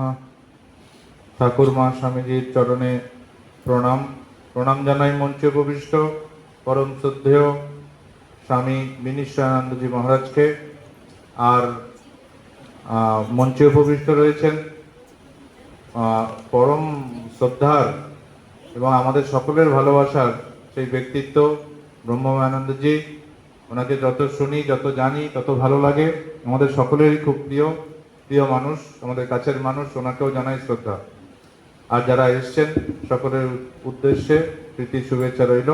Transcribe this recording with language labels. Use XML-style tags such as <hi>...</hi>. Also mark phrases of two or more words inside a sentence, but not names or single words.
<bn>ঠাকুর মা স্বামীজির চরণে প্রণাম প্রণাম জানাই মঞ্চে উপবিষ্ট পরম শ্রদ্ধেয় স্বামী বিনিশ্চয়ানন্দ জি মহারাজ কে আর মঞ্চে উপবিষ্ট রয়েছেন পরম শ্রদ্ধার এবং আমাদের সকলের ভালোবাসার সেই ব্যক্তিত্ব ব্রহ্মানন্দ জি। ওনাকে যত শুনি যত জানি তত ভালো লাগে, আমাদের সকলেরই খুব প্রিয় প্রিয় মানুষ, আমাদের কাছের মানুষ, ওনাকেও জানাই শ্রদ্ধা। আর যারা এসছেন সকলের উদ্দেশ্যে প্রীতি শুভেচ্ছা রইল।</bn>